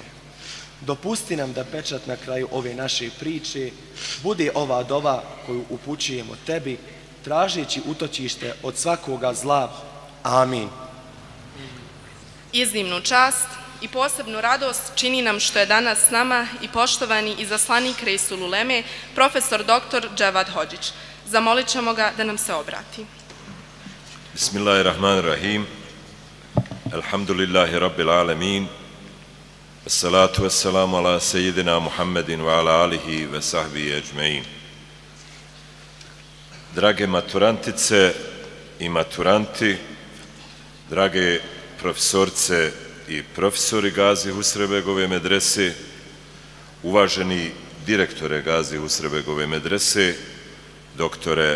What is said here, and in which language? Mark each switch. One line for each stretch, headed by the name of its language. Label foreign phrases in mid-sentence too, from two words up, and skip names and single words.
Bosnian: Dopusti nam da pečat na kraju ove naše priče bude ova dova koju upućujemo tebi, tražeći utočište od svakoga zla. Amin. Iznimnu čast i posebnu radost čini nam što je danas s nama i poštovani izaslanik Reisul Uleme, profesor dr. Dževad Hodžić. Zamolit ćemo ga da nam se obrati.
Arabic: بسم الله الرحمن الرحيم. الحمد لله رب العالمين. الصلاة والسلام على سيدنا محمد وعلى آله وصحبه أجمعين.
Bosnian: Drage maturantice i maturanti, drage profesorce i profesori Gazi Husrev Begove medrese, uvaženi direktore Gazi Husrev Begove medrese, doktore